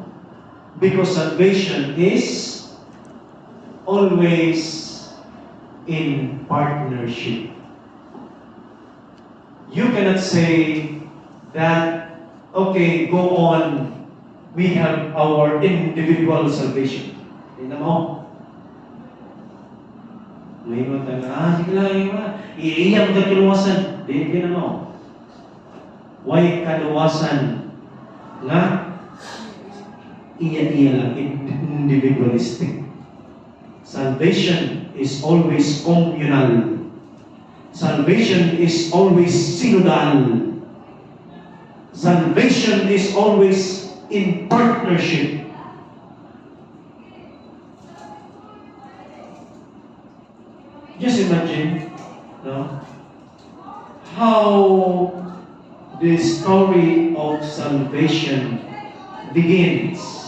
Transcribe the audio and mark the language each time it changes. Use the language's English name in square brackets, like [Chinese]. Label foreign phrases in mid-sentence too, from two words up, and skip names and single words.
[English] Because salvation is always in partnership. You cannot say that, okay, go on, we have our individual salvation. [Filipino] Tingnan mo. Ngayon tayo, sige lang, iiyak ka kaluwasan. Tingnan mo. [Hiligaynon] Why kaluwasan nga iya lang, [English] individualistic. Salvation is always communal. Salvation is always synodal. Salvation is always in partnership. Just imagine, no, how the story of salvation begins.